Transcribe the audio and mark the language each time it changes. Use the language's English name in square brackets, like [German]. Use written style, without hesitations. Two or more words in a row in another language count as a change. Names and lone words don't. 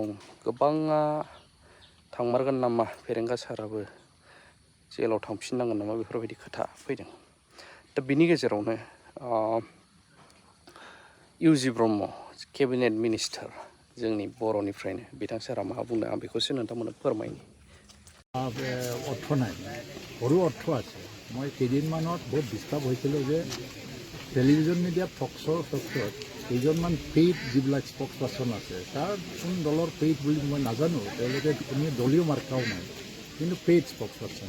[Bodo] गोबाङा थांमारगोन नामा, फेरेंगा साराबो जेलाव थांफिननांगोन नामा, बेफोरबायदि खोथा फैदों। दा बिनि गेजेरावनो इउजि ब्रह्म [English] cabinet minister [Bodo] जोंनि बर'निफ्रायनो, बिथां सारा मा बुंदों आं बेखौसो नोंथांमोननो फोरमायनि। [Assamese] অৰ্থ নাই, সৰু অৰ্থ আছে। মই কেইদিনমানত বহুত ডিষ্টাৰ্ব হৈছিলোঁ যে [English] television media-t talk show-r [Assamese] ক্ষেত্ৰত কেইজনমান পেইড যিবিলাক [English] spokesperson [Assamese] আছে, তাৰ কোন দলৰ পেইড বুলি মই নাজানো। তেওঁলোকে কোনো দলীয় মাৰ্কাও নাই, কিন্তু [English] paid spokesperson.